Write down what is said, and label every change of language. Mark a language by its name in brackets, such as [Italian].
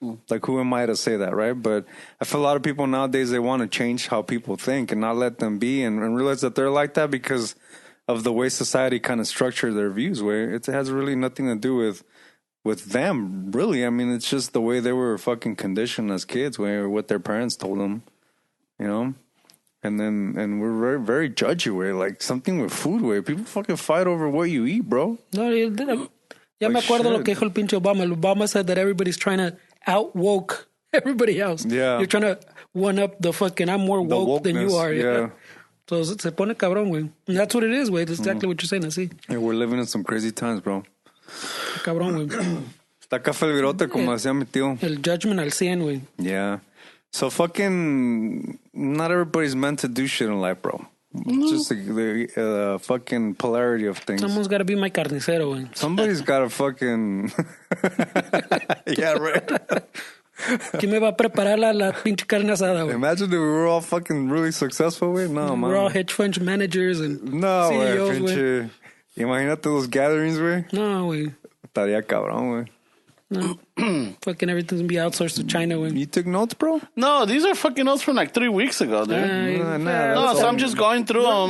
[English] Like, who am I to say that, right? But I feel a lot of people nowadays, they want to change how people think and not let them be and realize that they're like that because of the way society kind of structured their views, where it has really nothing to do with them, really. I mean, it's just the way they were fucking conditioned as kids, where what their parents told them, you know? And we're very, very judgy, way. Like, something with food, way. People fucking fight over what you eat, bro. [Spanish] No, ya me acuerdo lo que dijo el pinche Obama. [English] Obama said that everybody's trying to out-woke everybody else. Yeah. You're trying to one-up the fucking, I'm more woke than you are. Yeah. [Spanish] So se pone cabrón, güey. [English] And that's what it is, güey. That's exactly what you're saying, así. Yeah, we're living in some crazy times, bro. [Spanish] Cabrón, güey. Está café el virote, como decía mi tío. El judgment al 100, güey. [English] Yeah. So fucking, not everybody's meant to do shit in life, bro. It's just the fucking polarity of things. Someone's got to be my carnicero, güey. Somebody's got to fucking... Yeah, right. [Spanish] ¿Quién me va a preparar la pinche carne asada, güey? [English] Imagine if we were all fucking really successful, güey. No, man. We're all hedge fund managers and [Spanish] No, güey, [English] CEOs, güey. [Spanish] pinche... Imagínate [English] those gatherings, [Spanish] güey. No, güey. Estaría cabrón, güey. [English] No. Fucking everything's gonna be outsourced to China, güey. You took notes, bro? No, these are fucking notes from like 3 weeks ago, dude. No, so I'm just going through them.